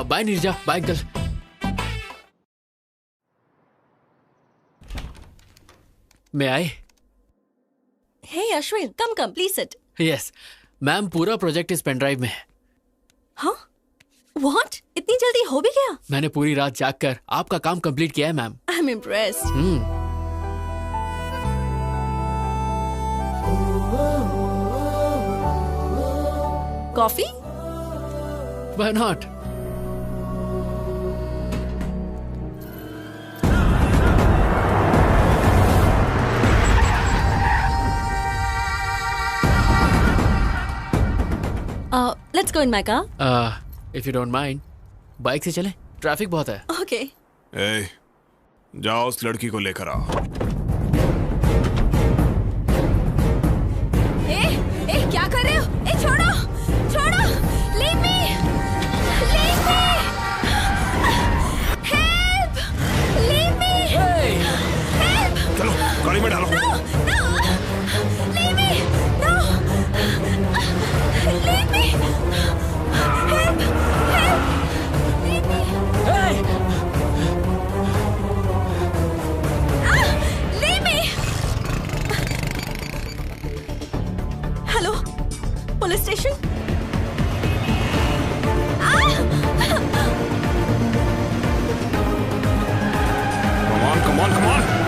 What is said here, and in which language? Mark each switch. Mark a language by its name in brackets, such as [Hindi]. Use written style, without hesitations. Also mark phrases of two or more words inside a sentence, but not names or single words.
[Hindi] बाय नीरजा, बाय अंकल। मैं आए? [English] Hey Ashwin, come please sit. yes ma'am, [Hindi] पूरा प्रोजेक्ट इस [English] pen drive [Hindi] में है। हाँ? व्हाट? इतनी जल्दी हो भी गया? मैंने पूरी रात जागकर आपका काम कंप्लीट किया है मैम। [English] I am impressed. Coffee? Why not? Let's go in my car. If you don't mind, [Hindi] बाइक से चलें, ट्रैफिक बहुत है। [English] Okay. [Hindi] ए, जाओ उस लड़की को लेकर आओ। क्या कर रहे हो? छोड़ो, छोड़ो, [English] leave me, leave me, help, leave me, help. [Hindi] चलो गाड़ी में डालो। [English] No, no, leave me, no, leave me, help, help, leave me. Leave me. Hello, police station? Come on, come on.